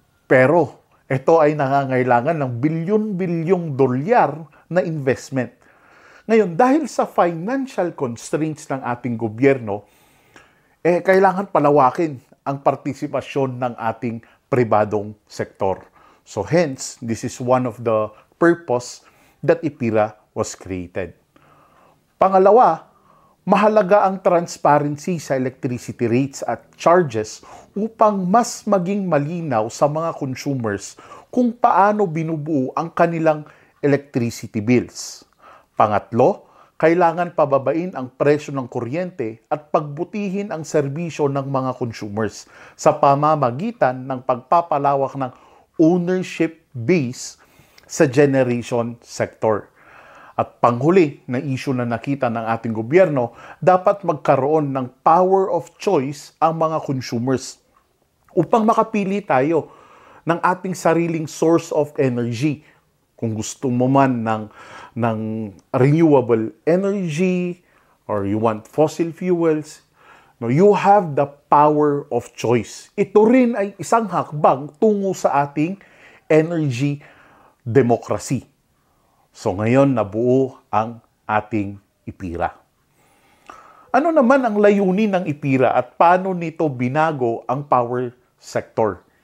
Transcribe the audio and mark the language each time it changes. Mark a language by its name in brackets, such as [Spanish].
[Filipino] Pero ito ay nangangailangan ng bilyon-bilyong dolyar na investment. Ngayon, dahil sa financial constraints ng ating gobyerno, kailangan palawakin ang partisipasyon ng ating pribadong sektor. [English] So hence, this is one of the purpose that IPIRA was created. [Filipino] Pangalawa, mahalaga ang transparency sa electricity rates at charges upang mas maging malinaw sa mga consumers kung paano binubuo ang kanilang electricity bills. Pangatlo, kailangan pababain ang presyo ng kuryente at pagbutihin ang serbisyo ng mga consumers sa pamamagitan ng pagpapalawak ng ownership base sa generation sector. At panghuli na issue na nakita ng ating gobyerno, dapat magkaroon ng power of choice ang mga consumers upang makapili tayo ng ating sariling source of energy. Kung gusto mo man ng [English] renewable energy or you want fossil fuels, no, you have the power of choice. [Filipino] Ito rin ay isang hakbang tungo sa ating energy democracy. So ngayon nabuo ang ating IPIRA. Ano naman ang layunin ng IPIRA at paano nito binago ang power sector?